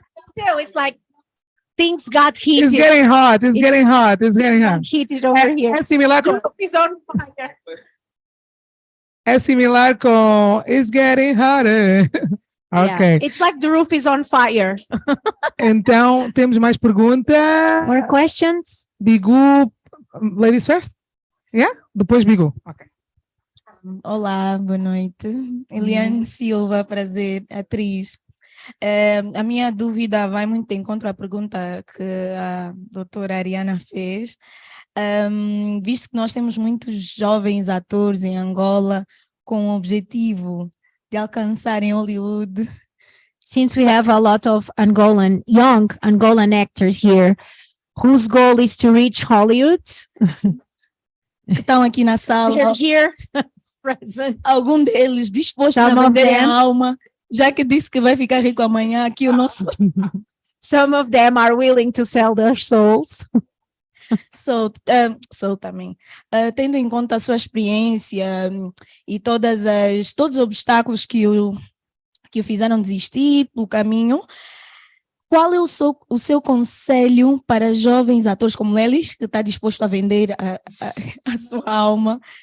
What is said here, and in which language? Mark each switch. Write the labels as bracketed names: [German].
[English] Still, it's like things got heated. It's getting hot, it's getting hot. Heated over here. [Portuguese] É similar com... [English] It's on fire. [Portuguese] É similar com It's Getting Hotter. [English] Ok. Yeah. It's like the roof is on fire. [Portuguese] Então, temos mais perguntas. [English] More questions? Bigu, ladies first? Yeah? Depois Bigu. Ok. [Portuguese] Olá, boa noite. Eliane Silva, prazer, atriz. A minha dúvida vai muito em contra a pergunta que a doutora Ariana fez. Visto que nós temos muitos jovens atores em Angola com o objetivo de alcançar em Hollywood. [English] Since we have a lot of young Angolan actors here, whose goal is to reach Hollywood, [Portuguese] que estão aqui na sala. [English] They're here, present. [Portuguese] Algum deles disposto a vender a alma, já que disse que vai ficar rico amanhã, aqui o nosso... [English] Some of them are willing to sell their souls. [Portuguese] Sou também. Tendo em conta a sua experiência e todos os obstáculos que o fizeram desistir pelo caminho, qual é o seu conselho para jovens atores como eles, que está disposto a vender a sua alma?